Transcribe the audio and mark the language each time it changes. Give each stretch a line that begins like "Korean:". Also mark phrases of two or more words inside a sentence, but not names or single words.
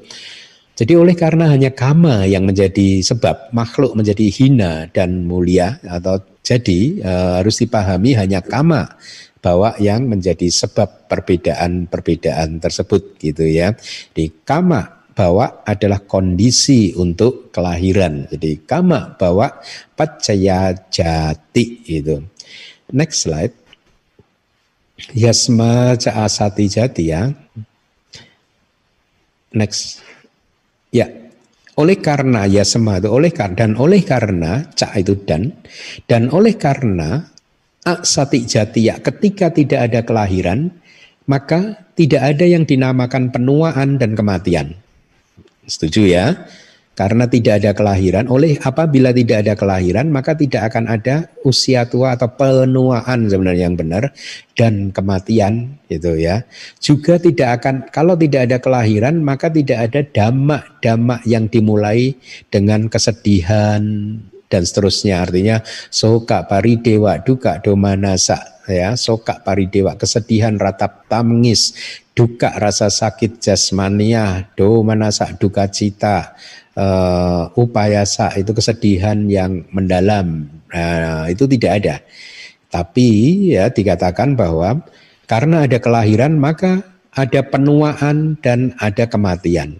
Indonesian: Jadi oleh karena hanya kama yang menjadi sebab makhluk menjadi hina dan mulia, atau jadi harus dipahami hanya
Pali: kama bawa
Indonesian: yang menjadi sebab perbedaan-perbedaan tersebut gitu ya. Di
Pali: kama bawa
Indonesian: adalah kondisi untuk kelahiran.
Pali: Jadi kama bawa paccaya jati itu.
English: Next slide.
Pali: Yasma ca asati jati ya.
English: Next. Ya.
Indonesian: Oleh karena yasma itu oleh karena ca itu dan oleh karena
Pali: asati jati ya,
Indonesian: ketika tidak ada kelahiran maka tidak ada yang dinamakan penuaan dan kematian. Setuju ya? Karena tidak ada kelahiran, apabila tidak ada kelahiran maka tidak akan ada usia tua atau penuaan sebenarnya yang benar, dan kematian gitu ya. Juga tidak akan, kalau tidak ada kelahiran maka tidak ada dhamma yang dimulai dengan kesedihan, dan seterusnya. Artinya
Pali: soka paridewa duka domanasa,
Indonesian: ya,
Pali: soka paridewa
Indonesian: kesedihan, ratap tangis, duka rasa sakit jasmania, domanasa duka cita, upayasa itu kesedihan yang mendalam. Nah, itu tidak ada. Tapi ya dikatakan bahwa karena ada kelahiran maka ada penuaan dan ada kematian.